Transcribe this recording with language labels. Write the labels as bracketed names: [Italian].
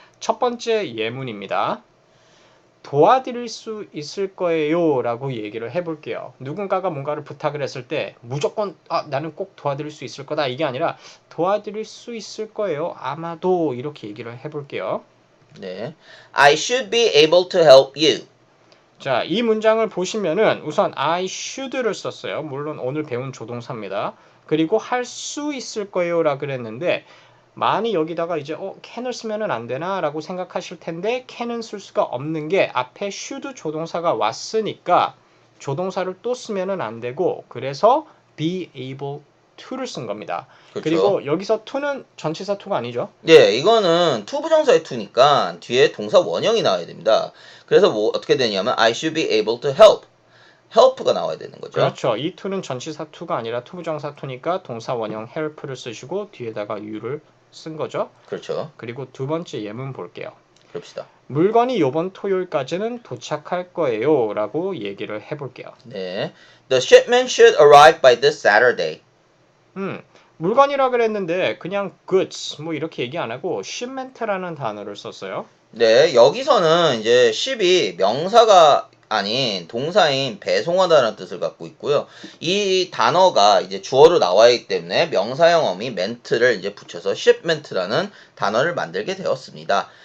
[Korean] 첫 번째 예문입니다. 도와드릴 수 있을 거예요 라고 얘기를 해볼게요. 누군가가 뭔가를 부탁을 했을 때 무조건 나는 꼭 도와드릴 수 있을 거다 이게 아니라 도와드릴 수 있을 거예요. 아마도 이렇게 얘기를 해볼게요. 네. [English] I should be able to help you. [Korean] 자, 이 문장을 보시면은 우선 I should를 썼어요. 물론 오늘 배운 조동사입니다. 그리고 할 수 있을 거예요 라 그랬는데 많이 여기다가 이제 can을 쓰면은 안 되나 라고 생각하실 텐데 can은 쓸 수가 없는 게 앞에 should 조동사가 왔으니까 조동사를 또 쓰면은 안 되고 그래서 be able to를 쓴 겁니다. 그렇죠. 그리고 여기서 to는 전치사 to가 아니죠. 네, 이거는 투부정사의 투니까 뒤에 동사 원형이 나와야 됩니다. 그래서 뭐 어떻게 되냐면 [English] I should be able to help. [Korean] help가 나와야 되는 거죠. 그렇죠. 이 to는 전치사 to가 아니라 투부정사 to니까 동사 원형 help를 쓰시고 뒤에다가 you를 쓴 거죠. 그렇죠. 그리고 두 번째 예문 볼게요. 그럽시다. 물건이 이번 토요일까지는 도착할 거예요 라고 얘기를 해볼게요. 네. [English] The shipment should arrive by this Saturday. [Korean] 물건이라 그랬는데 그냥 goods 뭐 이렇게 얘기 안 하고 shipment라는 단어를 썼어요. 네, 여기서는 이제 ship이 명사가 아닌 동사인 배송하다라는 뜻을 갖고 있고요. 이 단어가 이제 주어로 나와 있기 때문에 명사형 어미 ment를 이제 붙여서 shipment라는 단어를 만들게 되었습니다.